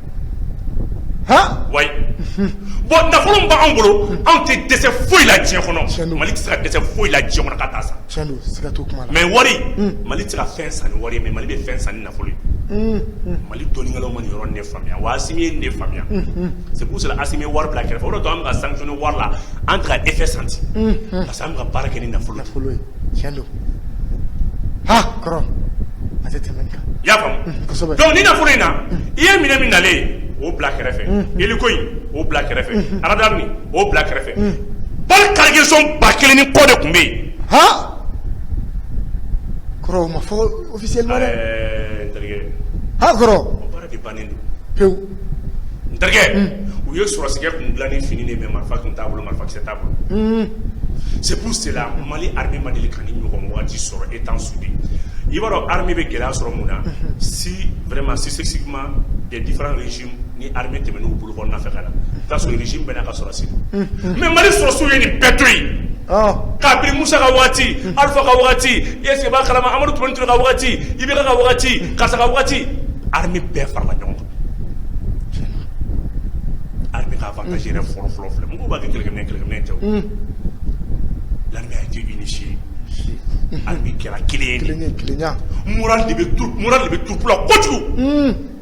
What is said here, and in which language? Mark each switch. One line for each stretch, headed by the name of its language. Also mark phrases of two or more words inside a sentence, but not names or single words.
Bambara: wayi bon nafolo min b'anw bolo anw tɛ dɛsɛ foyi la diɲɛ kɔnɔ Mali tɛ se ka dɛsɛ foyi la diɲɛ kɔnɔ ka taa san mais wari Mali tɛ se ka fɛn san ni wari ye mais Mali bɛ fɛn san ni nafolo ye Mali dɔnnikɛlaw ma nin yɔrɔ ne faamuya wa Assimi ye ne faamuya
French: c'est pour cela
Bambara: Assimi ye wari bila kɛrɛfɛ o de to an bɛ ka sanctionner wari la an tɛ ka
French: effet senti parce que
Bambara: an bɛ ka baara kɛ ni nafolo ye tiɲɛ don kɔrɔ a tɛ tɛmɛ nin kan i y'a faamu donc ni nafolo in na i ye minɛn min nalen o bila kɛrɛfɛ hélico in o bila kɛrɛfɛ radar nin o bila kɛrɛfɛ bal cargaison 1000 ni kɔ de tun bɛ yen kɔrɔ o ma fɔ officiellement n terikɛ kɔrɔ o baara de bannen don pewu n terikɛ u ye sɔrɔsigɛ kun dilan ni fini de mais marifa tun t'a bolo marifakisɛ t'a bolo
French: c'est pour cela
Bambara: Mali armée ma deli ka ni ɲɔgɔn waati sɔrɔ
French: étant soudé
Bambara: i b'a dɔn armée bɛ gɛlɛya sɔrɔ mun na si
French: vraiment successivement des différents régimes
Bambara: ni armée tɛmɛn'u bolo kɔnɔna fɛ ka na i t'a sɔrɔ régime bɛɛ n'a ka sɔrɔsi mais Mali sɔrɔsiw ye nin bɛɛ to yen k'a biri Musa ka wagati Alpha ka wagati
French: est-ce que
Bambara: b'a kalama Amadu Tumani Ture ka wagati Ibeka ka wagati Kasa ka wagati armée bɛɛ farala ɲɔgɔn kan armée ka avantage yɛrɛ fɔlɔ filɛ mɔgɔw b'a kɛ kɛlɛkɛminɛ tɛ o
French: l'armée a été unifiée
Bambara: armée kɛra kelen ye moral de bɛ troupe la kojugu